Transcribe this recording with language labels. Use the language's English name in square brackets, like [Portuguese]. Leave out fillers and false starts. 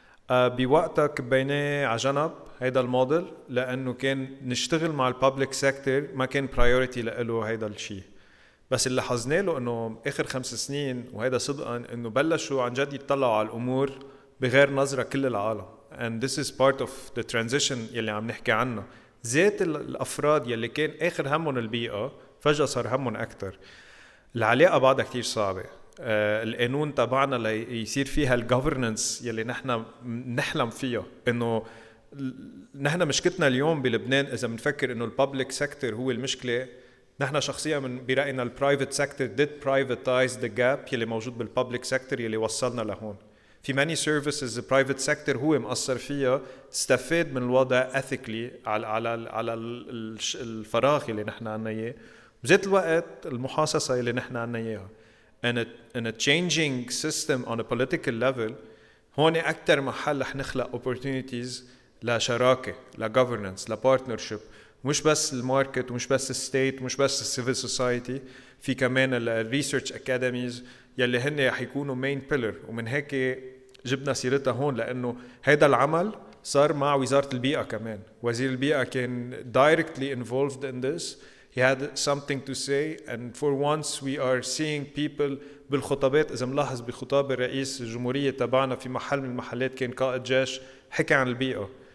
[Arabic] بوقتها كبيناه على جنب هيدا الموديل لأنه كان نشتغل مع البابليك سيكتور ما كان برايورتي لإله هيدا الشيء. بس اللي حزنا له إنه آخر 5 سنين وهيدا صدقاً إنه بلشوا عن جد يطلعوا على الأمور بغير نظرة كل العالم. [English] And this is part of the transition [Arabic] يلي عم نحكي عنه. ذات الأفراد يلي كان آخر همهم البيئة فجأة صار همهم أكتر. العلاقة بعدها كتير صعبة. القانون تبعنا ليصير فيها الجوفرننس يلي نحن نحلم فيها، إنه نحن مشكلتنا اليوم بلبنان إذا بنفكر إنه البابليك سيكتور هو المشكلة، نحن شخصيا من برأينا البرايفت سيكتور [English] did privatize the gap [Arabic] يلي موجود بالبابليك سيكتور يلي وصلنا لهون. في [English] many services [Arabic] البرايفت سيكتور هو مقصر فيها، استفاد من الوضع ethically على الفراغ اللي نحن عنا اياه، بذات الوقت المحاصصة اللي نحن عنا اياها. [English] in a changing system on a political level [Arabic] هون أكتر محل رح نخلق opportunities لشراكة، لgovernance، لpartnership، مش بس الماركت ومش بس الستيت ومش بس السيفل سوسايتي، في كمان الريسيرش اكاديميز يلي هن رح يكونوا مين بيلر. ومن هيك جبنا سيرتها هون لانه هيدا العمل صار مع وزارة البيئة كمان. وزير البيئة كان [English] directly involved in this. He had something to say, and for once we are seeing people بالخطابات. [Arabic] إذا ملاحظ بخطاب الرئيس الجمهورية تبعنا في محل من المحلات كان قائد جيش حكى عن البيئة.